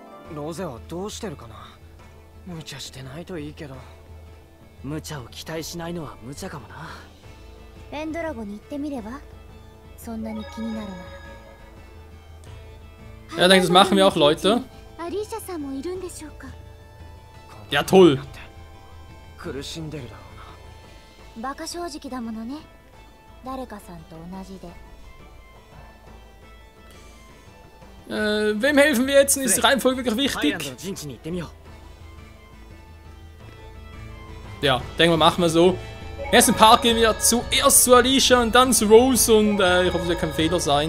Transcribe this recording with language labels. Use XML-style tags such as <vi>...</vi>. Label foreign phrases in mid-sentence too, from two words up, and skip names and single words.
<ja>ローゼはどうしてるかな。無茶してないといいけど。無茶を期待しないのは無茶かもな。ペンドラゴに行ってみれば。そんなに気になるなら。</ja> <de>Ja, ich denke, das machen wir auch, Leute. Ja, toll.</de> <ja>苦しんでるだろうな。バカ正直だものね。誰かさんと同じで。</ja> <de>Wem helfen wir jetzt? Ist die Reihenfolge wirklich wichtig? Ja, denken wir, machen wir so. Im ersten Part gehen wir zuerst zu Alicia und dann zu Rose und ich hoffe, es wird kein Fehler sein.</de>